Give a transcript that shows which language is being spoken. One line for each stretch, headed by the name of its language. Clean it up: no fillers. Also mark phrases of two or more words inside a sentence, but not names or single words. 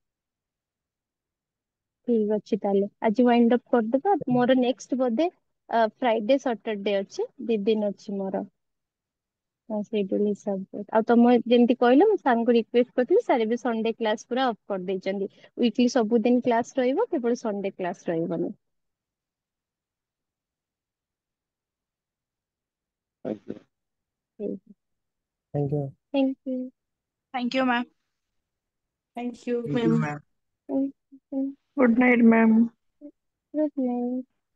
Odia: ଠିକ ଅଛି ତାହେଲେ ଆଜି
English: wind up
Odia: କରିଦବା ମୋର ନେକ୍ସଟ ବୋଧେ
English: Friday Saturday
Odia: ଅଛି 2 ଦିନ ଅଛି ମୋର ହଁ ସେଇଡୁଲ ହିସାବ ଆଉ ତମ ଯେମିତି କହିଲ ମୁଁ ସାରଙ୍କୁ ରିକ୍ୱେଷ୍ଟ କରିଥିଲି ସାର୍ ଏବେ
English: Sunday class
Odia: ପୁରା ଅଫ୍ କରିଦେଇଛନ୍ତି ୱିକଲି ସବୁଦିନ କ୍ଲାସ ରହିବ କେବଳ
English: Sunday class
Odia: ରହିବନି ଆଜ୍ଞା।
English: Thank you. Thank you Thank you ma'am. Thank you, Thank you, ma'am. ma'am. Good night, ma'am. Good night